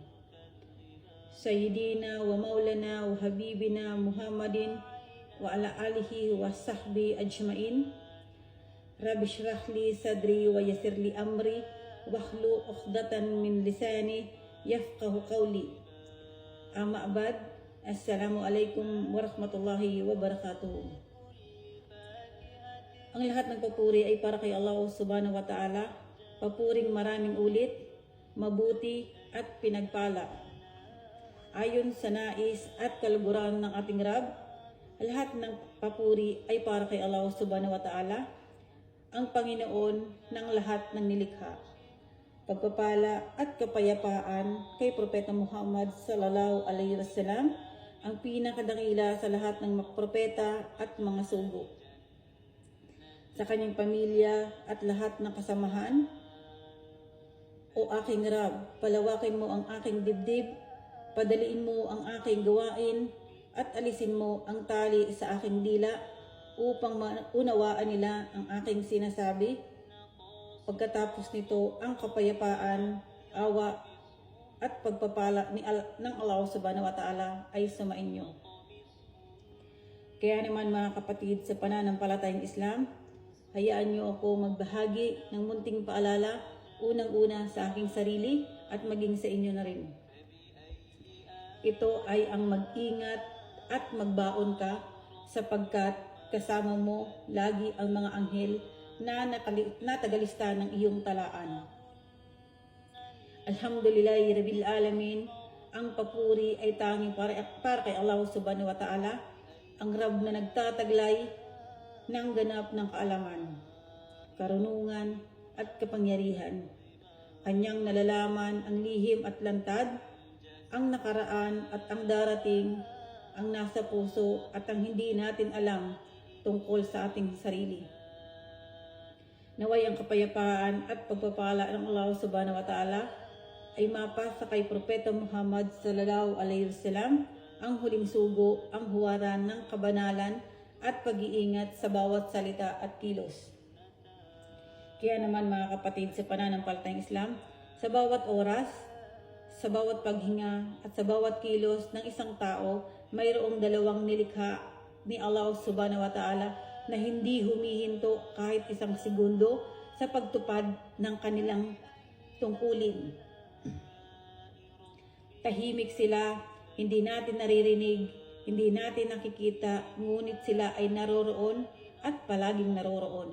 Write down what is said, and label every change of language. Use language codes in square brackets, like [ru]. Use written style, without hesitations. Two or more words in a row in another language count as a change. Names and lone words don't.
[ar] سيدنا ومولانا وحبيبنا محمد وعلى آله وصحبه أجمعين. رب اشرح لي صدري ويسر لي أمري واحلل عقدة من لساني يفقهوا قولي. أما بعد. السلام عليكم ورحمة الله وبركاته. [tl] Ang lahat ng papuri ay para kay Allah [ar] سبحانه وتعالى. [tl] Papuring maraming ulit, mabuti at pinagpala. Ayon sa nais at kaluguran ng ating Rab, lahat ng papuri ay para kay Allah [ar] سبحانه وتعالى, [tl] ang Panginoon ng lahat ng nilikha. Pagpapala at kapayapaan kay Propeta Muhammad [ar] صلى الله عليه وسلم, [tl] ang pinakadakila sa lahat ng mga propeta at mga sugo. Sa kanyang pamilya at lahat ng kasamahan. O aking Rab, palawakin mo ang aking dibdib, padaliin mo ang aking gawain, at alisin mo ang tali sa aking dila upang maunawaan nila ang aking sinasabi. Pagkatapos nito, ang kapayapaan, awa, at pagpapala ng Allah [ar] سبحانه وتعالى [tl] ay sumainyo. Kaya naman mga kapatid sa pananampalatayang Islam, hayaan niyo ako magbahagi ng munting paalala, unang-una sa aking sarili at maging sa inyo na rin. Ito ay ang mag-ingat at magbaon ka sapagkat kasama mo lagi ang mga anghel na tagalista ng iyong talaan. [ar] الحمد لله رب العالمين. [tl] Ang papuri ay tanging para kay Allah [ar] سبحانه وتعالى, [tl] ang Rab na nagtataglay ng ganap ng kaalaman, karunungan at kapangyarihan. Kanyang nalalaman ang lihim at lantad, ang nakaraan at ang darating, ang nasa puso at ang hindi natin alam tungkol sa ating sarili. Naway ang kapayapaan at pagpapala ng Allah [ar] سبحانه وتعالى [tl] ay mapasa kay Propeta Muhammad [ar] صلى الله عليه وسلم, [tl] ang huling sugo, ang huwaran ng kabanalan at pag-iingat sa bawat salita at kilos. Kaya naman mga kapatid sa pananampalatayang Islam, sa bawat oras, sa bawat paghinga at sa bawat kilos ng isang tao, mayroong dalawang nilikha ni Allah [ar] سبحانه وتعالى [tl] na hindi humihinto kahit isang segundo sa pagtupad ng kanilang tungkulin. Tahimik sila, hindi natin naririnig, hindi natin nakikita, ngunit sila ay naroroon at palaging naroroon.